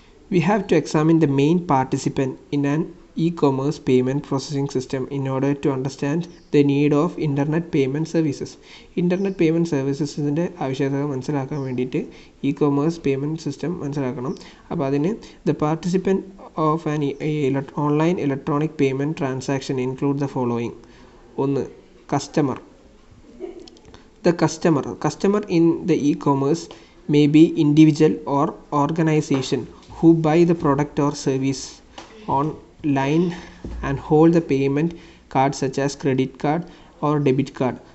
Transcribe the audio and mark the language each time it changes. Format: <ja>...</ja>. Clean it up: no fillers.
<en>We have to examine the main participant in an e-commerce payment processing system in order to understand the need of internet payment services.</en> <ml>Internet payment സർവീസസിൻ്റെ ആവശ്യകത മനസ്സിലാക്കാൻ വേണ്ടിയിട്ട് e-commerce payment system മനസ്സിലാക്കണം. അപ്പോൾ അതിന്</ml> <en>The participant of an online electronic payment transaction include the following.</en> <ml>ഒന്ന്, customer.</ml> <en>The customer in the e-commerce may be individual or organization who buy the product or service online and hold the payment card such as credit card or debit card.</en>